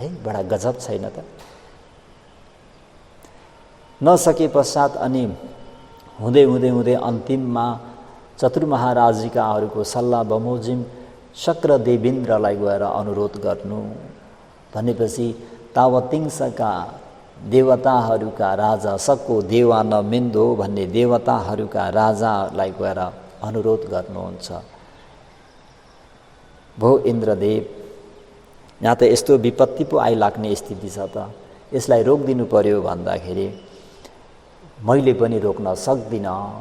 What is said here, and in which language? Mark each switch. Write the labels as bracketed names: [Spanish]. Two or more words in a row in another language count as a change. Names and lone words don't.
[Nepali] बडा गजब छैन त? नसके पश्चात अनि हुँदै हुँदै हुँदै अन्तिममा चतुर्महाराजिकाहरूको सल्लाह बमोजिम शक्र देवेन्द्रलाई गएर अनुरोध गर्नु भनेपछि तावतिङ्सका देवताहरूका राजा [Pali] सक्को देवा न मिन्दो [Nepali] भन्ने देवताहरूका राजालाई गएर अनुरोध गर्नुहुन्छ। भो इन्द्रदेव, यहाँ त यस्तो विपत्ति पो आइलाग्ने स्थिति छ त, यसलाई रोकिदिनु पर्यो भन्दाखेरि मैले पनि रोक्न सक्दिनँ।